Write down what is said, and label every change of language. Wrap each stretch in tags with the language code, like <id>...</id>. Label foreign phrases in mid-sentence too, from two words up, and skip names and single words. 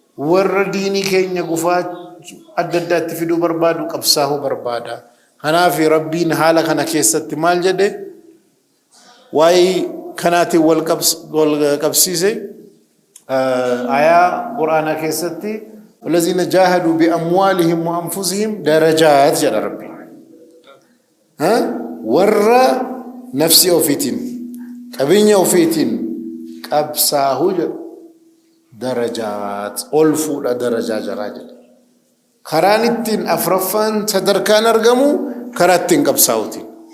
<om>Warra diinii keenya gufaa adda addaatti fiduu barbaadu qabsaa'uu barbaada. Kanaaf Rabbiin haala kana keessatti maal jedhe? Waa'ee kanaatiin wal qabs-, wal qabsiise. Ayaa Qur'aanaa keessatti,</om> <ar>"والذين جاهدوا بأموالهم وأنفسهم درجات"</ar> <om>jedha Rabbiin.</om> <ar>Ha?</ar> <om>Warra nafsi ofiitiin, qabeenya ofiitiin qabsaa'uu jedhu darajaat, ol fuudha darajaa jaraa jedha. Karaan ittiin afraffaan sadarkaan argamu karaa ittiin qabsaa'uutiin.</om>